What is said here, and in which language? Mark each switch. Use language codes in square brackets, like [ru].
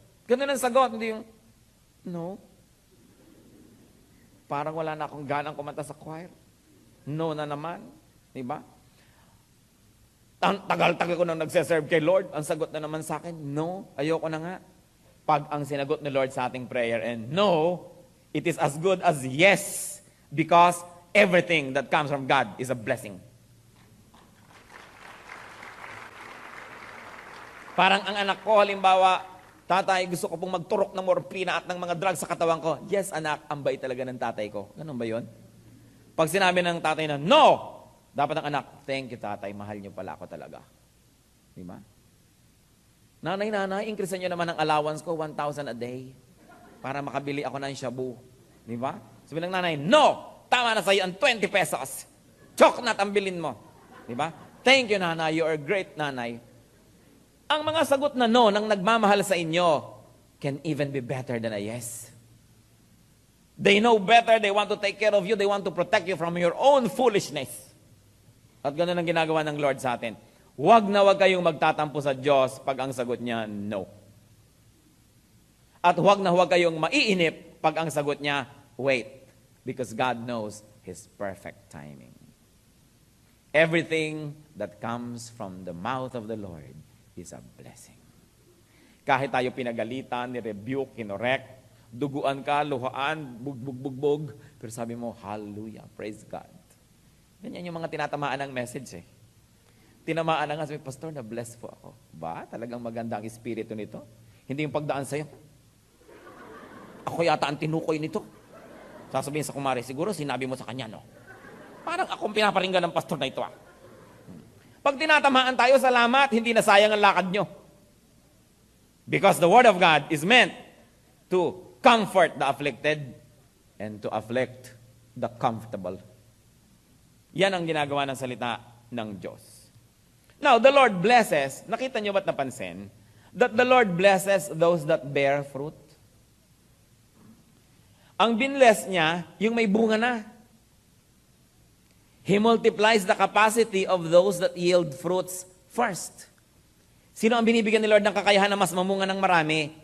[tl] Ganun ang sagot, hindi yung, no. Parang wala na akong ganang kumanta sa choir. No na naman. Diba? Tagal-tagal ko nang nagseserve kay Lord. Ang sagot na naman sa akin, no, ayoko na nga. Pag ang sinagot ni Lord sa ating prayer, [en] and no, it is as good as yes, because everything that comes from God is a blessing. [tl] Parang ang anak ko, halimbawa, tatay, gusto ko pong magturok ng morphina at ng mga drugs sa katawan ko. Yes, anak, ang bait talaga ng tatay ko. Ganun ba yun? Pag sinabi ng tatay na, no! Dapat ang anak, thank you tatay, mahal niyo pala ako talaga. Di ba? Nanay, increasean niyo naman ang allowance ko, 1,000 a day. Para makabili ako ng shabu. Di ba? Sabi ng nanay, no! Tama na sa'yo ang 20 pesos. Choknat ang bilin mo. Di ba? [en] Thank you nanay, you are a great nanay. [tl] Ang mga sagot na no ng nagmamahal sa inyo [en] can even be better than a yes. They know better, they want to take care of you, they want to protect you from your own foolishness. [tl] At ganun ang ginagawa ng Lord sa atin. Huwag na huwag kayong magtatampo sa Diyos pag ang sagot niya, no. At huwag na huwag kayong maiinip pag ang sagot niya, wait. [en] Because God knows His perfect timing. Everything that comes from the mouth of the Lord is a blessing. [tl] Kahit tayo pinagalitan, ni-rebuke, kinorek, duguan ka, luhaan, bugbog, pero sabi mo, hallelujah, praise God. Ganyan yung mga tinatamaan ng message eh. Tinamaan na nga, sabi, Pastor, na-bless po ako. Ba? Talagang maganda ang espiritu nito? Hindi yung pagdaan sa'yo. Ako yata ang tinukoy nito. Sasabihin sa kumari, siguro sinabi mo sa kanya, no? Parang akong pinaparinggan ng pastor na ito ah. Pag tinatamaan tayo, salamat, hindi na sayang ang lakad nyo. [en] Because the Word of God is meant to comfort the afflicted and to afflict the comfortable. [tl] Yan ang ginagawa ng salita ng Diyos. [en] Now, the Lord blesses, [tl] nakita nyo ba't napansin, [en] that the Lord blesses those that bear fruit? [tl] Ang binless niya, yung may bunga na. [en] He multiplies the capacity of those that yield fruits first. [tl] Sino ang binibigyan ni Lord ng kakayahan na mas mamunga ng marami?